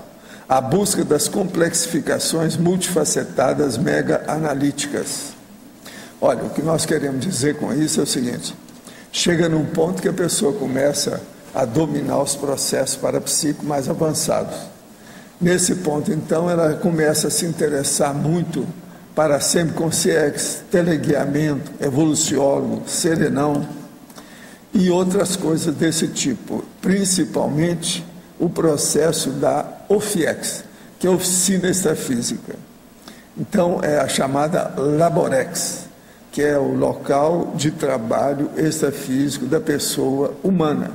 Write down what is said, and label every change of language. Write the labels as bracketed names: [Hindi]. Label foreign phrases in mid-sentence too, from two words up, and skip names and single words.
[Portuguese] A busca das complexificações multifacetadas mega-analíticas. Olha, o que nós queremos dizer com isso é o seguinte, chega num ponto que a pessoa começa a dominar os processos parapsíquicos mais avançados. Nesse ponto, então, ela começa a se interessar muito para semiconsciência, teleguiamento, evoluciólogo, serenão e outras coisas desse tipo, principalmente o processo da OFIEX, que é a Oficina Extrafísica. Então, é a chamada Laborex, que é o local de trabalho extrafísico da pessoa humana.